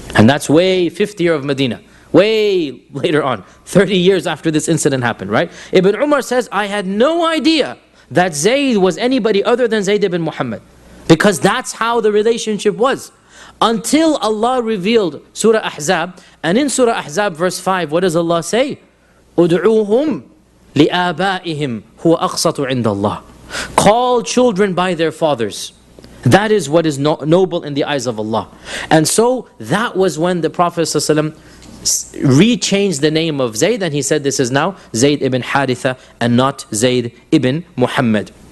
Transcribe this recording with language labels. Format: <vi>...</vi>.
<en>And that's way 50th year of Medina, way later on, 30 years after this incident happened, right? Ibn Umar says, I had no idea that Zayd was anybody other than Zayd ibn Muhammad. Because that's how the relationship was. Until Allah revealed Surah Ahzab. And in Surah Ahzab verse 5, what does Allah say?</en> <ar>أُدْعُوهُمْ لِآبَائِهِمْ هُوَ أَقْسَطُ عِنْدَ اللَّهِ.</ar> <en>Call children by their fathers. That is what is noble in the eyes of Allah. And so that was when the Prophet ﷺ rechanged the name of Zayd and he said this is now Zayd ibn Haritha and not Zayd ibn Muhammad.</en>